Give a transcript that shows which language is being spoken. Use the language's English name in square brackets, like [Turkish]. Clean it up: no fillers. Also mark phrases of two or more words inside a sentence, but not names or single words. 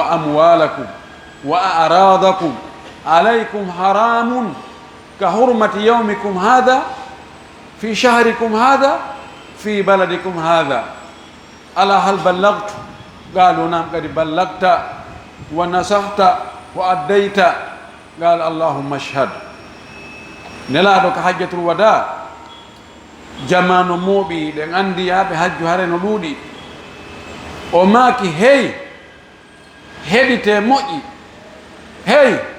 [Arabic] أموالكم وأعراضكم عليكم حرام كحرمة يومكم هذا في شهركم هذا في بلدكم هذا ألا هل بلغت قالوا نعم قد بلغت ونصحت وأديت قال اللهم اشهد [Fula] nelaɗo ka [Arabic] حجة الوداع [Fula] jamanu mooɓi ɗen andi yaaɓe hajju hare no ɗuuɗi o maaki hey heɗite moƴƴi hey